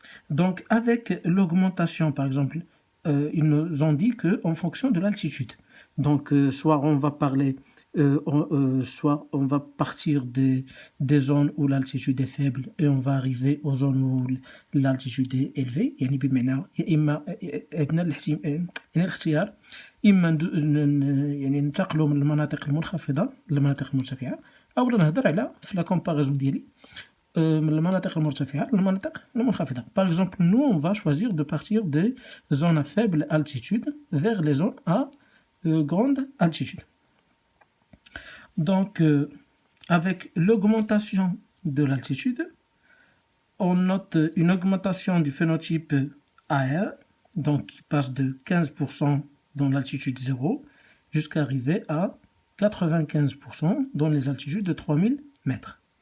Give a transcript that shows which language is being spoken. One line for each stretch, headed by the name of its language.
French: Donc, avec l'augmentation, par exemple, ils nous ont dit qu'en fonction de l'altitude. Donc, soit on va parler, soit on va partir des zones où l'altitude est faible et on va arriver aux zones où l'altitude est élevée.
Arabic: يعني بمعنى يا إما عندنا الاختيار إما يعني ننتقلوا من المناطق المنخفضة للمناطق المرتفعة، أو نهضر على في لا كومباريزون ديالي من المناطق المرتفعة للمناطق المنخفضة.
French: Par exemple, nous, on va choisir de partir des zones à faible altitude vers les zones à grande altitude. Donc, avec l'augmentation de l'altitude, on note une augmentation du phénotype AR, donc qui passe de 15% dans l'altitude 0 jusqu'à arriver à 95% dans les altitudes de 3000 mètres.